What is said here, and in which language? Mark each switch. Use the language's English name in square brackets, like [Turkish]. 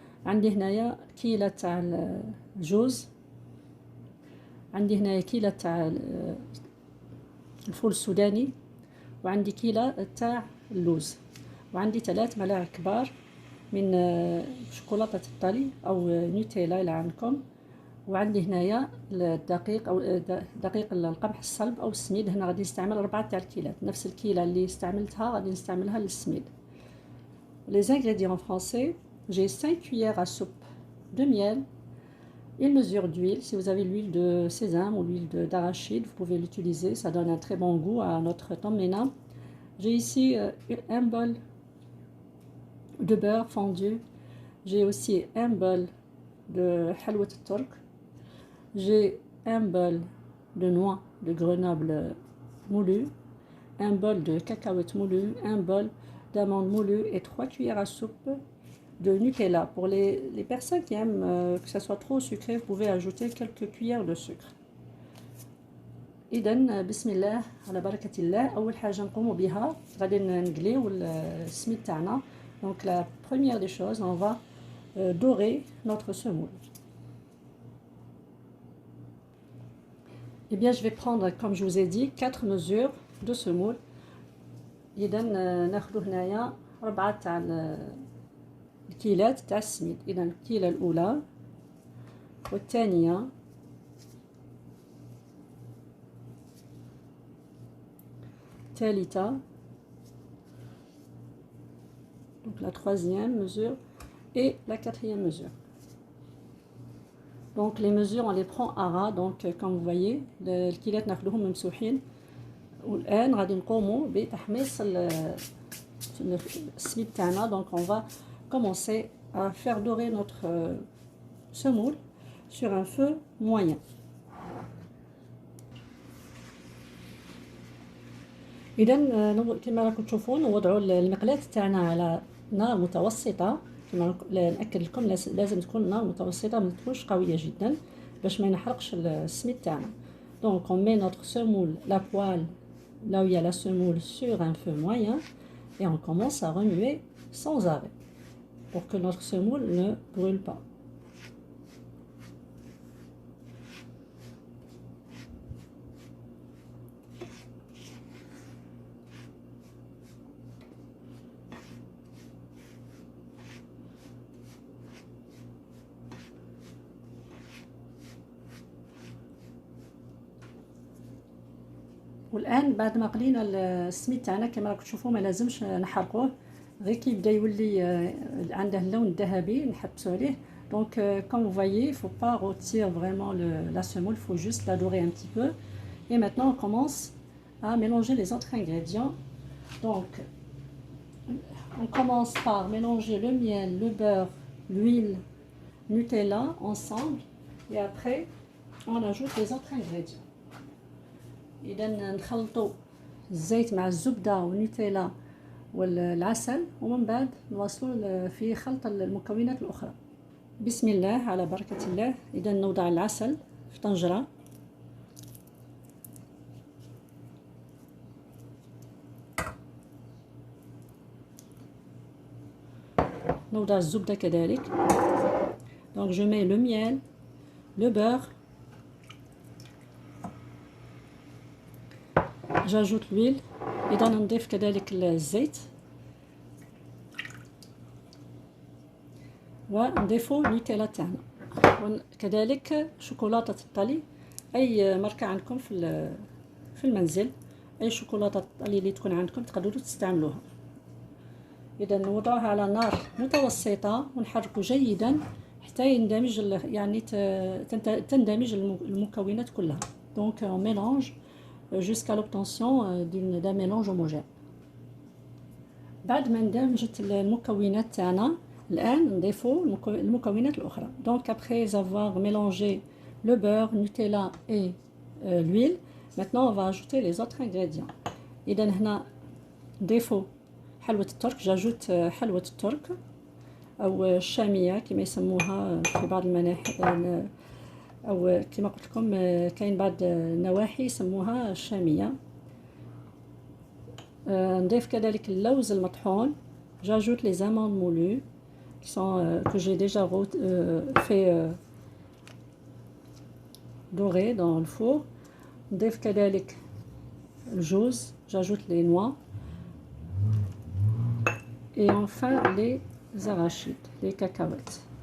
[Arabic] عندي هنايا كيلة تاع الجوز، عندي هنايا كيلة تاع الفول السوداني، وعندي كيلة تاع اللوز، وعندي 3 ملاعق كبار من شوكولاتة الطلي او نوتيلا اللي عندكم، وعندي هنايا الدقيق او دقيق القمح الصلب او السميد. هنا غادي نستعمل 4 تاع الكيلات، نفس الكيلة اللي استعملتها غادي نستعملها للسميد. [French] Les ingrédients français: j'ai 5 cuillères à soupe de miel, une mesure d'huile. Si vous avez l'huile de sésame ou l'huile d'arachide, vous pouvez l'utiliser, ça donne un très bon goût à notre طمينة. J'ai ici un bol de beurre fondu, j'ai aussi un bol de حلوة الترك, j'ai un bol de noix de Grenoble moulues, un bol de cacahuètes moulues, un bol d'amandes moulues et 3 cuillères à soupe de Nutella. Pour les personnes qui aiment que ça soit trop sucré, vous pouvez ajouter quelques cuillères de sucre. [Arabic] إذن بسم الله على بركة الله. أول حاجة نقوم بها غادي نقليو السميد تاعنا. [French] Donc la première des choses, on va dorer notre semoule. Eh bien, je vais prendre, comme je vous ai dit, 4 mesures de semoule. [Arabic] إذا ناخذ هنايا 4 تاع الكيلات تاع السميد. إذا الكيلة الأولى والثانية الثالثة، [French] donc la troisième mesure et la quatrième mesure. Donc les mesures on les prend à ras. Donc comme vous voyez [Arabic] الكيلات ناخذوهم ممسوحين. والآن غادي نقوموا بتحميص السميد تاعنا. [French] Donc on va commencer à faire dorer notre semoule sur un feu moyen. [Arabic] إذا كما راكم تشوفون نوضعوا المقلاة تاعنا على نار متوسطة. كما نأكد لكم لازم تكون نار متوسطة، ما تكونش قوية جدا باش ما ينحرقش السميد تاعنا. [French] Donc on met notre semoule, la poêle là où il y a la semoule, sur un feu moyen et on commence à remuer sans arrêt pour que notre semoule ne brûle pas. [Arabic] والان بعد ما قلينا السميد تاعنا كما راكم تشوفوا ما لازمش نحرقوه، غير كي يبدا يولي عنده اللون الذهبي نحبسوا عليه. [French] Donc comme vous voyez, il faut pas rôtir vraiment la semoule, il faut juste la dorer un petit peu. Et maintenant on commence à mélanger les autres ingrédients. Donc on commence par mélanger le miel, le beurre, l'huile, Nutella ensemble et après on ajoute les autres ingrédients. [Arabic] إذا نخلطوا الزيت مع الزبدة والنوتيلا والعسل ومن بعد نواصلوا في خلط المكونات الأخرى. بسم الله على بركة الله. إذا نوضع العسل في طنجرة، نوضع الزبدة كذلك. [French] Donc je mets le miel, le beurre, j'ajoute l'huile. [Arabic] إذا نضيف كذلك الزيت ونضيفو نوتيلا تاعنا، وكذلك شوكولاتة الطلي. اي ماركة عندكم في المنزل، اي شوكولاتة الطلي اللي تكون عندكم تقدروا تستعملوها. اذا نوضعوها على نار متوسطة ونحركوا جيدا حتى يندمج يعني تندمج المكونات كلها. [French] دونك on mélange jusqu'à l'obtention d'un mélange homogène. [Arabic] بعد ما اندمجت المكونات تاعنا الان نضيفوا المكونات الاخرى. [French] دونك après avoir mélangé le beurre, Nutella et l'huile, maintenant on va ajouter les autres ingrédients. [Arabic] اذا هنا نضيفوا حلوة الترك. جاجوت حلوة الترك او الشامية كما يسموها في بعض المناحي، او كما قلت لكم كاين بعض النواحي يسموها الشامية. نضيف كذلك اللوز المطحون. [French] j'ajoute les amandes moulues qui sont que j'ai déjà fait dorer dans le four. [Arabic] نضيف كذلك الجوز. [French] j'ajoute les noix et enfin les arachides, les cacahuètes.